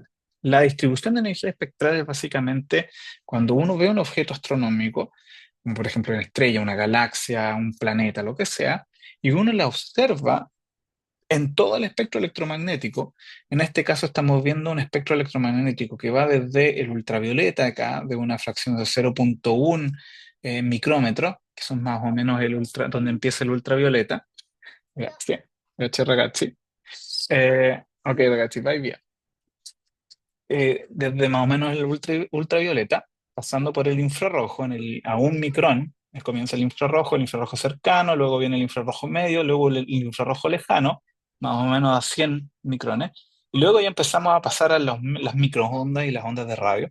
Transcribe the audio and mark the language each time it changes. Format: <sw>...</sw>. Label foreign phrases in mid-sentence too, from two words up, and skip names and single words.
<es>La distribución de energía espectral es básicamente cuando uno ve un objeto astronómico, como por ejemplo una estrella, una galaxia, un planeta, lo que sea, y uno la observa en todo el espectro electromagnético. En este caso estamos viendo un espectro electromagnético que va desde el ultravioleta acá, de una fracción de 0,1 micrómetro, que son más o menos donde empieza el ultravioleta.</es> <it>Grazie, grazie ragazzi. Ok ragazzi, vai via.</it> <es>Desde más o menos el ultravioleta, pasando por el infrarrojo a un micrón, comienza el infrarrojo cercano, luego viene el infrarrojo medio, luego el infrarrojo lejano, más o menos a 100 micrones, y luego ya empezamos a pasar a las microondas y las ondas de radio.</es>